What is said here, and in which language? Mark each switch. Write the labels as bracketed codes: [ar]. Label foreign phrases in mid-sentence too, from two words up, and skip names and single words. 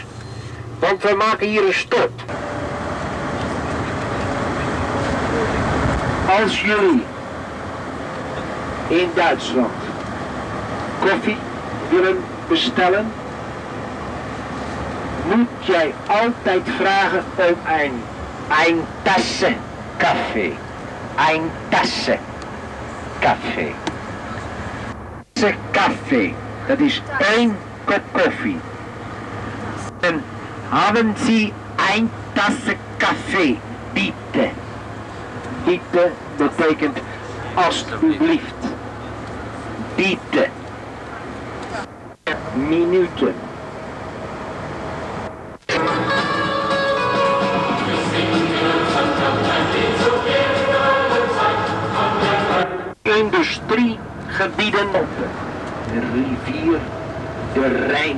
[nl] Want we maken hier een stop. Als jullie in Duitsland koffie willen bestellen, moet jij altijd vragen om een [de] Tasse Kaffee. Een Tasse Kaffee. Tasse Kaffee. [nl] Dat is 1 kop koffie. [de] En haben Sie een tasse Kaffee, bitte. [nl] Bitte betekent alstublieft. [de] Bitte. Minuten. [nl] Industriegebieden, de rivier, de Rijn.